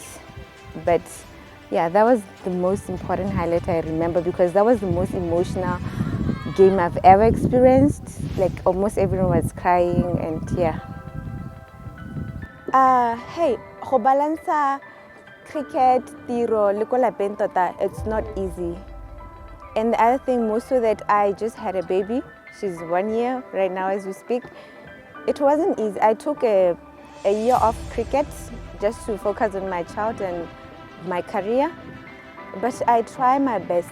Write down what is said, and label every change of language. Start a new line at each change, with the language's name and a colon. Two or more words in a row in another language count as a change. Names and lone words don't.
English: But yeah, that was the most important highlight I remember, because that was the most emotional game I've ever experienced. Like almost everyone was crying, and yeah.
Tswana: Hey, go
English: balance cricket,
Tswana: tiro, le ko lapeng tota,
English: it's not easy. And the other thing, most of that, I just had a baby. She's 1 year right now as we speak. It wasn't easy. I took a year off cricket just to focus on my child and my career. But I try my best.